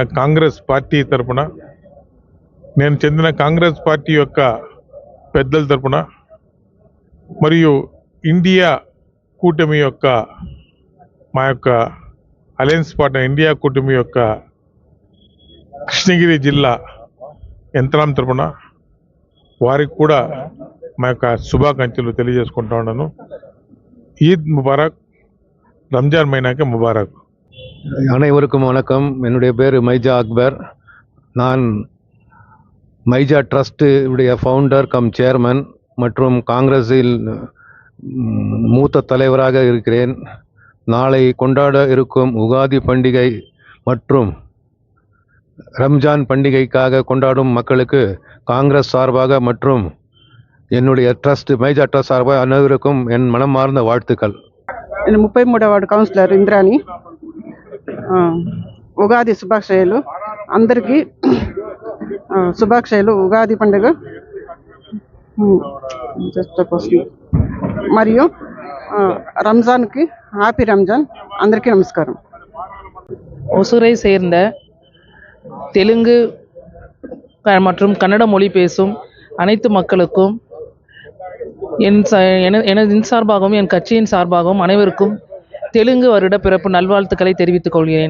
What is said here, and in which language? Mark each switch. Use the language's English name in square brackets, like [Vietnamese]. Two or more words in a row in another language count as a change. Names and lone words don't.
[Telugu] కాంగ్రెస్ పార్టీ తరపున, నేను చెందిన కాంగ్రెస్ పార్టీ యొక్క పెద్దల తరపున మరియు ఇండియా కూటమి యొక్క మా యొక్క [English] alliance partner [Telugu] ఇండియా కూటమి యొక్క కృష్ణగిరి జిల్లా యంత్రాంగం తరపున వారికి కూడా మా యొక్క శుభాకాంక్షలు తెలియజేసుకుంటా ఉన్నాను. [Arabic] عيد مبارك, [Tamil] ரம்ஜான் மைனாக்கு முபாரக். அனைவருக்கும் வணக்கம். என்னுடைய பேர் மைஜா அக்பர். நான் மைஜா ட்ரஸ்ட் உடைய [English] founder cum chairman [Tamil] மற்றும் காங்கிரஸில் மூத்த தலைவராக இருக்கிறேன். நாளை கொண்டாட இருக்கும் உகாதி பண்டிகை மற்றும் ரம்ஜான் பண்டிகைக்காக கொண்டாடும் மக்களுக்கு காங்கிரஸ் சார்பாக மற்றும் என்னுடைய ட்ரஸ்ட் மைஜா ட்ரஸ்ட் சார்பாக அனைவருக்கும் என் மனமார்ந்த வாழ்த்துக்கள். [Telugu] నేను 33వ వార్డు కౌన్సిలర్ ఇంద్రాని. ఉగాది శుభాకాంక్షలు అందరికీ. శుభాకాంక్షలు. ఉగాది పండుగ మరియు రంజాన్కి [English] happy Ramzan. [Telugu] అందరికీ నమస్కారం. [Tamil] ஒசூரை சேர்ந்த தெலுங்கு மற்றும் கன்னட மொழி பேசும் அனைத்து மக்களுக்கும் எனது சார்பாகவும் என் கட்சியின் சார்பாகவும் அனைவருக்கும் தெலுங்கு வருட பிறப்பு நல்வாழ்த்துக்களை தெரிவித்துக் கொள்கிறேன்.